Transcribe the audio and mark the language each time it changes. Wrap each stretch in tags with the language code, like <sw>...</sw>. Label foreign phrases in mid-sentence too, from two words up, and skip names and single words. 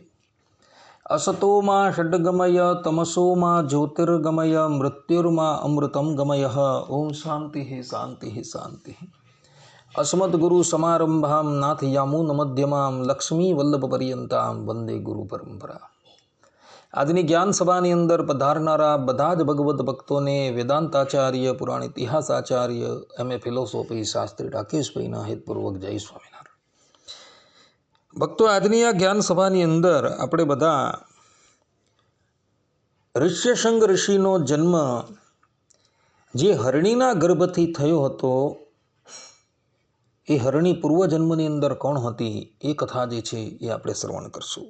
<sa>असतो मा षड्गमय तमसो मा ज्योतिर्गमय मृत्युर्मा अमृतं गमय। ओम शांति शांति शांति। अस्मद्गुरु समारंभां नाथयामुन मध्यमां लक्ष्मी वल्लभ पर्यंतां वंदे गुरु परंपरा।</sa> <gu>આજની જ્ઞાન સભાની અંદર પધારનારા બધા જ ભગવદ્ ભક્તોને વેદાંતાચાર્ય, પુરાણ ઇતિહાસાચાર્ય, એમએ ફિલોસોફી શાસ્ત્રી રાકેશભાઈના હેતપૂર્વક જય સ્વામિનારાયણ। ભક્તો, આજની આ જ્ઞાન સભાની અંદર આપણે બધા ઋષ્યશૃંગ ઋષિનો જન્મ જે હરણીના ગર્ભથી થયો હતો, એ હરણી પૂર્વજન્મની અંદર કોણ હતી એ કથા જે છે એ આપણે શ્રવણ કરશું।</gu>